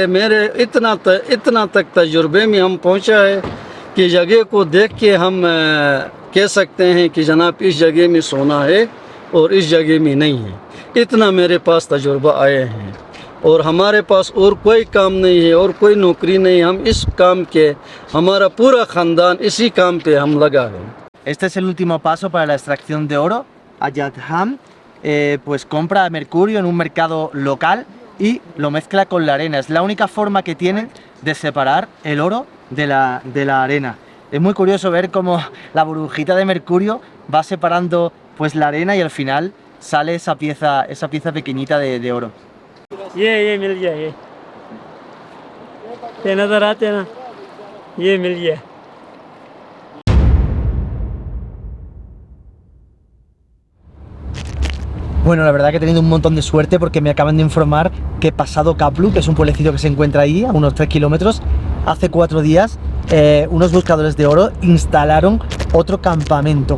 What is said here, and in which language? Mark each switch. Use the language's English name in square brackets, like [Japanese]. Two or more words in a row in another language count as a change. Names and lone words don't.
[Urdu] میرے اتنا تک تجربے میں ہم پہنچا ہے کہ جگہ کو دیکھ کے ہم کہہ سکتے ہیں کہ جناب اس جگہ میں سونا ہے اور اس جگہ میں نہیں ہے. اتنا میرے پاس تجربہ آئے ہیں اور ہمارے پاس اور کوئی کام نہیں ہے اور کوئی نوکری نہیں. ہم اس کام کے، ہمارا پورا خاندان اسی کام پہ ہم لگا ہے. [Spanish] Este es el último paso para la extracción de oro. Ajadham pues compra mercurio en un mercado local y lo mezcla con la arena. Es la única forma que tienen de separar el oro de la arena. Es muy curioso ver cómo la burbujita de mercurio va separando pues la arena y al final sale esa pieza pequeñita de oro. [Urdu] یہ مل گیا. یہ نظر آتے ہیں نا، یہ مل گیا. [Spanish] Bueno, la verdad que he tenido un montón de suerte porque me acaban de informar que pasado Kaplu, que es un pueblecito que se encuentra ahí a unos 3 kilómetros, hace 4 días unos buscadores de oro instalaron otro campamento.